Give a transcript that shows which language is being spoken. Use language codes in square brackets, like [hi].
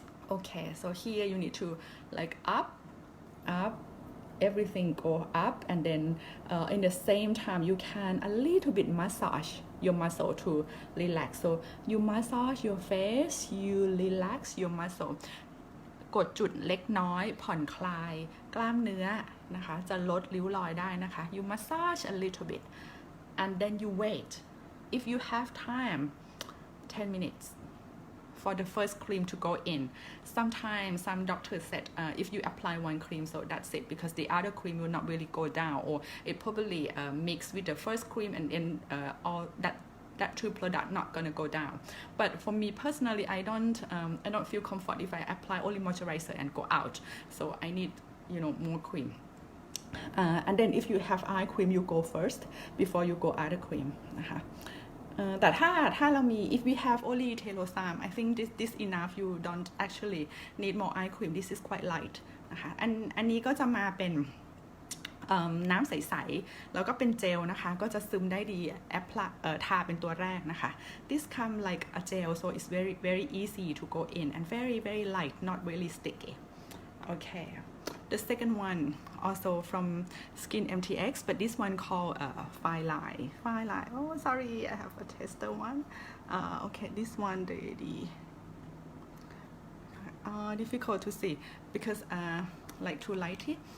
[en] Okay, so here you need to like up, everything go up, and then in the same time you can a little bit massage your muscle to relax. So you massage your face, you relax your muscle. [th] กดจุดเล็กน้อยผ่อนคลายกล้ามเนื้อนะคะจะลดริ้วรอยได้นะคะ [en] you massage a little bit and then you wait if you have time 10 minutes for the first cream to go in. Sometimes some doctors said if you apply one cream, so that's it, because the other cream will not really go down, or it probably mixed with the first cream, and then all that two product not gonna go down. But for me personally, I don't feel comfort if I apply only moisturizer and go out. So I need more cream. And then if you have eye cream, you go first before you go other cream [th] นะคะแต่ถ้าเรามี [en] if we have only Telosam, I think this enough. You don't actually need more eye cream. This is quite light [th] นะคะอันนี้ก็จะมาเป็นน้ำใสๆแล้วก็เป็นเจลนะคะก็จะซึมได้ดีแอปทาเป็นตัวแรกนะคะ [en] This come like a gel, so it's very very easy to go in and very very light, not really sticky. Okay, the second one also from Skinmtx, but this one called Fine Line. Oh sorry, I have a tester one. Okay, this one the difficult to see because like too lighty.